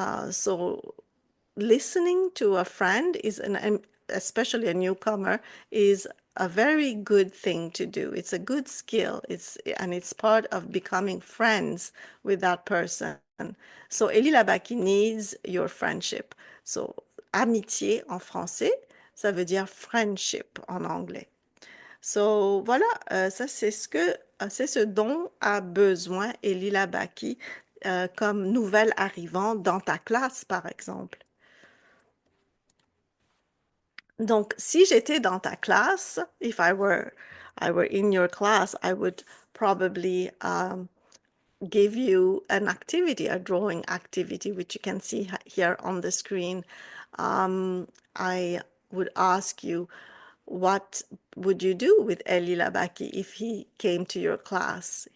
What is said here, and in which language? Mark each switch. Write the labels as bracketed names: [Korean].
[English] So listening to a friend is especially a newcomer, is a very good thing to do. It's a good skill. It's part of becoming friends with that person. So Elie Labaki needs your friendship. [French] So amitié en français, ça veut dire [English] friendship [French] en anglais. So voilà, ça c'est ce que c'est ce dont a besoin Elie Labaki comme nouvelle arrivante dans ta classe, par exemple. Donc, si j'étais dans ta classe, [English] if I were in your class, I would probably give you an activity, a drawing activity, which you can see here on the screen. I would ask you, what would you do with Elie Labaki if he came to your class?